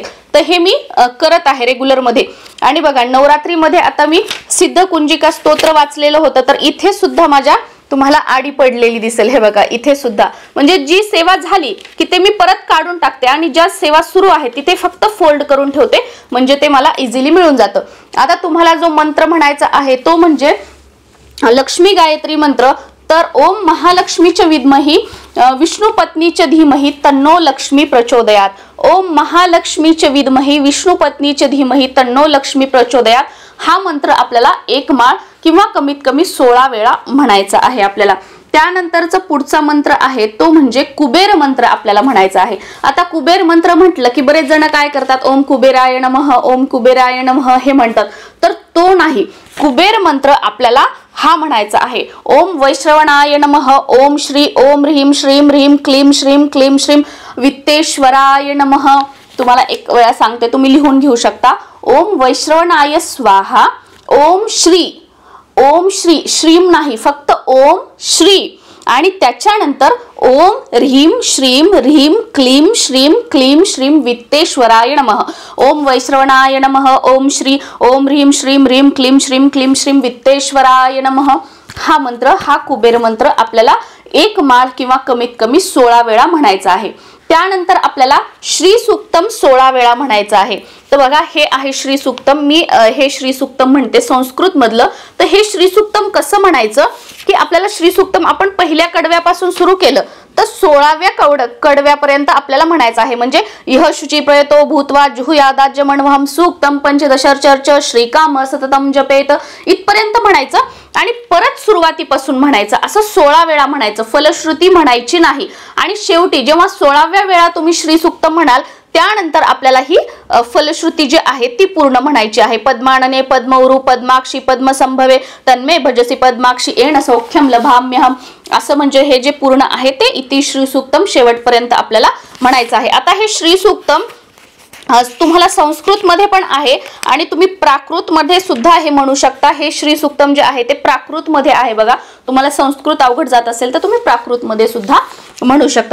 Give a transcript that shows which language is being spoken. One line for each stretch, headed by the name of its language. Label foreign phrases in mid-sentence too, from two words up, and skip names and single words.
Marathi: तर हे मी करत आहे रेग्युलर मध्ये. आणि बघा नवरात्रीमध्ये आता मी सिद्ध कुंजिका स्तोत्र वाचलेलं होतं, तर इथे सुद्धा माझ्या तुम्हाला आडी पडलेली दिसेल. हे बघा इथे सुद्धा, म्हणजे जी सेवा झाली की ते मी परत काढून टाकते आणि ज्या सेवा सुरू आहे तिथे फक्त फोल्ड करून ठेवते, म्हणजे ते मला इझिली मिळून जातं. आता तुम्हाला जो मंत्र म्हणायचा आहे तो म्हणजे लक्ष्मी गायत्री मंत्र.
Sanskrit: तर ओम महालक्ष्मीच्या विद्मही विष्णू पत्नीच्या धीमहि तन्नो लक्ष्मी प्रचोदयात. ओम महालक्ष्मीच्या विद्मही विष्णू पत्नीच्या धीमहि तन्नो लक्ष्मी प्रचोदयात
Marathi: हा मंत्र आपल्याला 1 माळ किंवा कमीत कमी 16 वेळा म्हणायचा आहे आपल्याला. त्यानंतरचा पुढचा मंत्र आहे तो म्हणजे कुबेर मंत्र आपल्याला म्हणायचा आहे. आता कुबेर मंत्र म्हटलं की बरेच जण काय करतात,
Sanskrit: ओम कुबेराय नमः, ओम कुबेराय नमः
Marathi: हे म्हणतात. तर तो नाही, कुबेर मंत्र आपल्याला हा म्हणायचा आहे.
Sanskrit: ओम वैश्रवणाय नमः, ओम श्री ओम ह्रीम श्रीम ह्रीम क्लीम श्रीम क्लीम श्रीम वित्तेश्वराय नमः.
Marathi: तुम्हाला एक वेळा सांगते, तुम्ही लिहून घेऊ शकता.
Sanskrit: ओम वैश्रवणाय स्वाहा, ओम श्री
Marathi: श्रीम नाही, फक्त ओम श्री आणि त्याच्यानंतर
Sanskrit: ओम ह्रीम श्रीम ह्रीम क्लीम श्रीम क्लीम श्रीम वित्तेश्वराय नमः. ओम वैश्रवणाय नमः, ओम श्री ओम ह्रीम श्रीम ह्रीम क्लीम श्रीम वित्तेश्वराय नमः.
Marathi: हा मंत्र, हा कुबेर मंत्र आपल्याला 1 माळ किंवा कमीत कमी 16 वेळा म्हणायचा आहे. त्यानंतर आपल्याला श्री सुक्तम 16 वेळा म्हणायचं आहे. तर बघा हे आहे श्री सुक्तम. मी हे श्री सुक्तम म्हणते संस्कृत मधलं. तर हे श्री सुक्तम कसं म्हणायचं की आपल्याला श्री सुक्तम आपण पहिल्या कडव्यापासून सुरू केलं तर 16व्या कडव्यापर्यंत आपल्याला म्हणायचं आहे.
Sanskrit: म्हणजे इह शुची प्रयतो भूत्वा जुहुयादाज्य मणवहम सूक्तम पंचदशर्चर्च श्रीकाम सततम जपेत
Marathi: इथपर्यंत म्हणायचं आणि परत सुरुवातीपासून म्हणायचं. असं 16 वेळा म्हणायचं, फलश्रुती म्हणायची नाही. आणि शेवटी जेव्हा 16व्या वेळा तुम्ही श्री सुक्तम म्हणाल त्यानंतर आपल्याला ही फलश्रुती जी आहे ती पूर्ण म्हणायची आहे.
Sanskrit: पद्मानने पद्मौरु पद्माक्षी पद्मसंभवे तन्मे भजसी पद्माक्षी येण सौख्यम लभाम्यहम.
Marathi: असं म्हणजे हे जे पूर्ण आहे ते इति श्री सुक्तम शेवटपर्यंत आपल्याला म्हणायचं आहे. आता हे श्री सुक्तम तुम्हाला संस्कृत मध्ये पण आहे आणि तुम्ही प्राकृत मध्ये सुद्धा हे म्हणू शकता. हे श्री सुक्तम जे आहे ते प्राकृत मध्ये आहे बघा. तुम्हाला संस्कृत अवघड जात असेल तर तुम्ही प्राकृत मध्ये सुद्धा म्हणू शकता.